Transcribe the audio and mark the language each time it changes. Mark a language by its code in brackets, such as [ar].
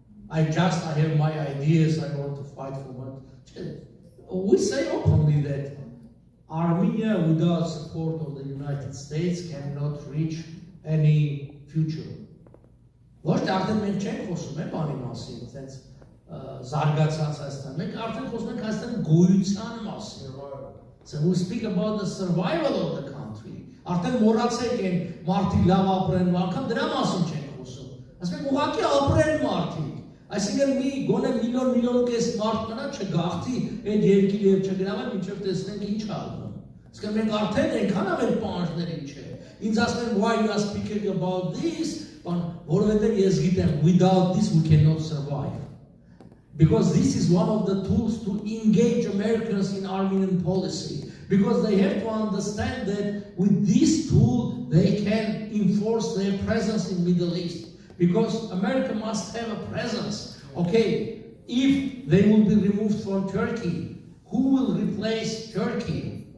[en] I have my ideas, I want to fight for what. We say openly that Armenia without support of the United States cannot reach any future. [hy] Ոչ թե արդեն մենք չենք խոսում բանի մասին, այդպես զարգացած Հայաստան, մենք արդեն խոսում ենք Հայաստանի գոյության մասին. [en] So we speak about the survival of the country. [hy] Արդեն մոռացեք են մարդիկ լավ ապրեն, անգամ դրա մասին չենք խոսում։ Ասում ենք ուղղակի ապրեն մարդիկ։ Այսինքն մի գոնե միլիոն կես մարդ մնա չգաղթի այդ երկիրը եւ չգնա մինչեւ տեսնենք ինչ ալնում։ Իսկ մենք արդեն այնքան ամեն պահանջների չէ։ Ինձ ասում են [en] why you are speaking about this, [hy] որովհետեւ ես գիտեմ [en] without this we cannot survive. Because this is one of the tools to engage Americans in Armenian policy. Because they have to understand that with this tool they can enforce their presence in Middle East. Because America must have a presence. Okay, if they will be removed from Turkey, who will replace Turkey?